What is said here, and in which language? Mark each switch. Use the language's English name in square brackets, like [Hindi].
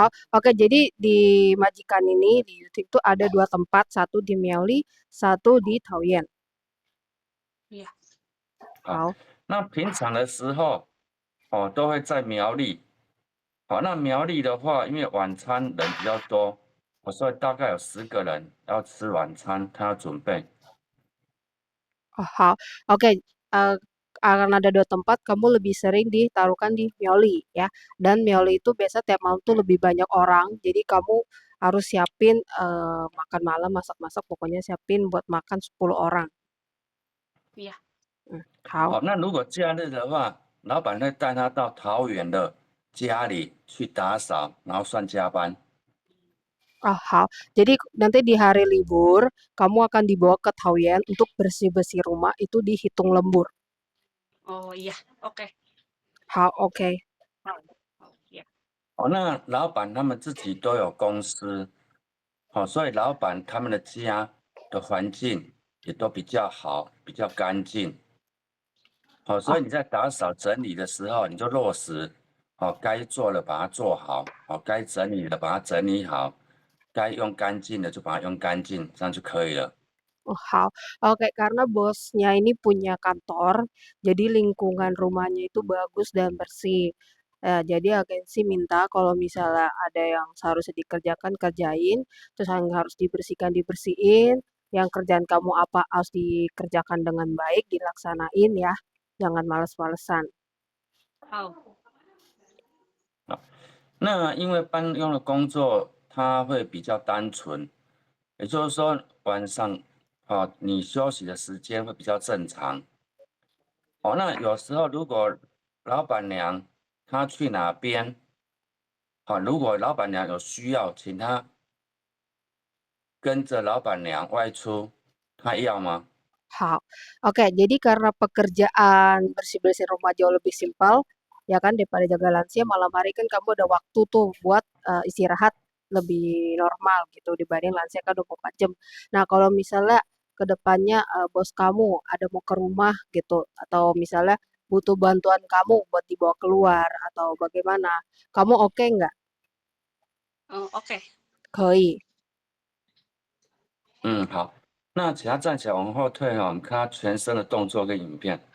[Indonesian] oke, jadi di majikan ini di Yuting itu ada 2 tempat, satu di Miaoli, satu di Taoyuan. [Chinese] 好，那平常的时候，都会在苗栗。好，那苗栗的话，因为晚餐人比较多，所以大概有10个人要吃晚餐，他要准备。 [Indonesian] Oh, oke, karena ada 2 tempat, kamu lebih sering ditaruhkan di Miaoli ya. Dan Miaoli itu biasa tiap malam tuh lebih banyak orang, jadi kamu harus siapin makan malam, masak-masak, pokoknya siapin buat makan 10 orang. [Chinese] 好，好，那如果假日的话，老板会带他到桃园的家里去打扫，然后算加班。好. [Indonesian] Jadi nanti di hari libur, kamu akan dibawa ke Taoyuan untuk bersih-bersih rumah, itu dihitung lembur. Oh iya, oke. [Chinese] 好, oke. 那老板他们自己都有公司，所以老板他们的家的环境也都比较好，比较干净。所以你在打扫整理的时候，你就落实，该做的把它做好，该整理的把它整理好，该用干净的就把它用干净，这样就可以了。 Hal. [Indonesian] Oke, karena bosnya ini punya kantor, jadi lingkungan rumahnya itu bagus dan bersih. Jadi agensi minta kalau misalnya ada yang seharusnya dikerjakan, kerjain, terus yang harus dibersihkan, dibersihin, yang kerjaan kamu apa harus dikerjakan dengan baik, dilaksanain ya, jangan males-malesan. [Chinese] 好，那因为搬佣的工作，它会比较单纯，也就是说晚上，你休息的时间会比较正常。那有时候如果老板娘她去哪边，如果老板娘有需要，请她跟着老板娘外出，她要吗？ Hal. [Indonesian] Oke, jadi karena pekerjaan bersih-bersih rumah jauh lebih simpel, ya kan daripada jaga lansia, malam hari kan kamu ada waktu tuh buat istirahat lebih normal gitu dibanding lansia kan 24 jam. Nah, kalau misalnya ke depannya bos kamu ada mau ke rumah gitu atau misalnya butuh bantuan kamu buat dibawa keluar atau bagaimana, kamu oke nggak? oke. [Chinese] 可以。好，那请他站起来往后退我们看他全身的动作跟影片。